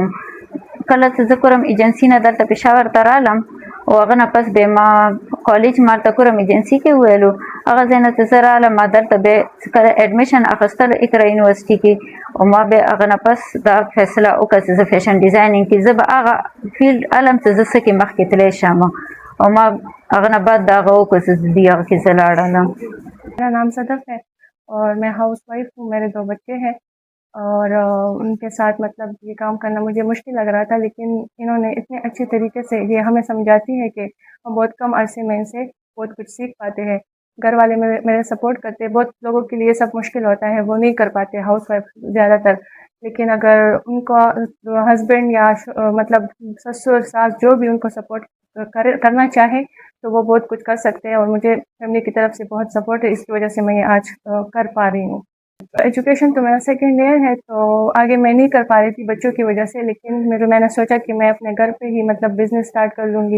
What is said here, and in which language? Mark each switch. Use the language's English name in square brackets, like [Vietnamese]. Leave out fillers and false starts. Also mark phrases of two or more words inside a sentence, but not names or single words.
[Pashto] کله چې زه کورم ایجنسي نه دلته پېښور ته رالم او هغه نه پس بیا ما کالج ما ته کورم ایجنسي کې وویلو هغه ځای نه چې زه رالم ما دلته بیا کله ایډمیشن اخیستل اقرا یونیورسټي کې او ما بیا هغه نه پس دا فیصله وکړه چې زه [English] fashion designing [Pashto] کې زه به هغه فیلډ علم چې زه څه کې مخکې تللی شم او ما هغه نه بعد دا هغه وکړه چې دې هغه کې زه لاړم. [Urdu] میرا نام صدف ہے اور میں [English] house wife [Urdu] ہوں. میرے 2 بچے ہیں اور ان کے ساتھ مطلب یہ کام کرنا مجھے مشکل لگ رہا تھا لیکن انہوں نے اتنے اچھے طریقے سے یہ ہمیں سمجھاتی ہے کہ ہم بہت کم عرصے میں ان سے بہت کچھ سیکھ پاتے ہیں. گھر والے میرے سپورٹ کرتے ہیں. بہت لوگوں کے لیے سب مشکل ہوتا ہے وہ نہیں کر پاتے [English] house wife [Urdu] زیادہ تر لیکن اگر ان کا ہسبینڈ یا مطلب سسر ساس جو بھی ان کو سپورٹ کرنا چاہے تو وہ بہت کچھ کر سکتے ہیں، اور مجھے فیملی کی طرف سے بہت سپورٹ ہے، اس کی وجہ سے میں یہ آج کر پا رہی ہوں. ایجوکیشن تو میرا [English] second year [Urdu] ہے، تو آگے میں نہیں کر پا رہی تھی بچوں کی وجہ سے، لیکن میں نے سوچا کہ میں اپنے گھر پہ ہی مطلب [English] business start [Urdu] کر لوں گی.